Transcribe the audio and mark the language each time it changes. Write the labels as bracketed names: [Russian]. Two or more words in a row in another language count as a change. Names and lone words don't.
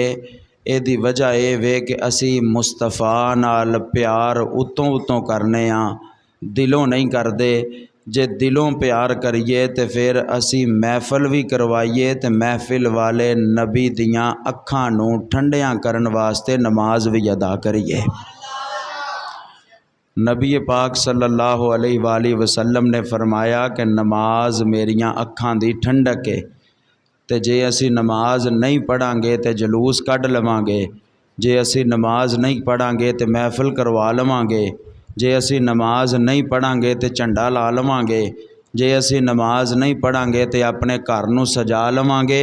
[Punjabi] ਇਹਦੀ ਵਜ੍ਹਾ ਯੇ ਵੇ ਕਿ ਅਸੀ ਮੁਸਤਫ਼ਾ ਨਾਲ ਪਿਆਰ ਉਤੋਂ ਉਤੋਂ ਕਰਨੇ ਆ, ਦਿਲੋਂ ਨਹੀਂ ਕਰਤੇ। ਜੇ ਦਿਲੋਂ ਪਿਆਰ ਕਰੀਏ ਤੋ ਫਿਰ ਅਸੀ ਮਹਫ਼ਿਲ ਭੀ ਕਰਵਾਈਏ ਤੋ ਮਹਫ਼ਿਲ ਵਾਲੇ ਨਬੀ ਦੀਆਂ ਅੱਖਾਂ ਨੂੰ ਠੰਡੀਆਂ ਕਰਨ ਵਾਸਤੇ ਨਮਾਜ਼ ਭੀ ਅਦਾ ਕਰੀਏ। ਨਬੀ ਪਾਕ [Arabic] صلى الله عليه وسلم [Punjabi] ਨੇ ਫ਼ਰਮਾਇਆ ਕਿ ਨਮਾਜ਼ ਮੇਰੀਆਂ ਅੱਖਾਂ ਦੀ ਠੰਡਕ ਹੈ। ਤੋ ਜੇ ਅਸੀ ਨਮਾਜ਼ ਨਹੀਂ ਪੜ੍ਹਾਂਗੇ ਤੋ ਜਲੂਸ ਕੱਢ ਲਵਾਂਗੇ, ਜੇ ਅਸੀ ਨਮਾਜ਼ ਨਹੀਂ ਪੜ੍ਹਾਂਗੇ ਤੋ ਮਹਫ਼ਿਲ ਕਰਵਾ ਲਵਾਂਗੇ, ਜੇ ਅਸੀ ਨਮਾਜ਼ ਨਹੀਂ ਪੜ੍ਹਾਂਗੇ ਤੋ ਝੰਡਾ ਲਾ ਲਵਾਂਗੇ, ਜੇ ਅਸੀ ਨਮਾਜ਼ ਨਹੀਂ ਪੜ੍ਹਾਂਗੇ ਤੋ ਅਪਣੇ ਘਰ ਨੂੰ ਸਜਾ ਲਵਾਂਗੇ।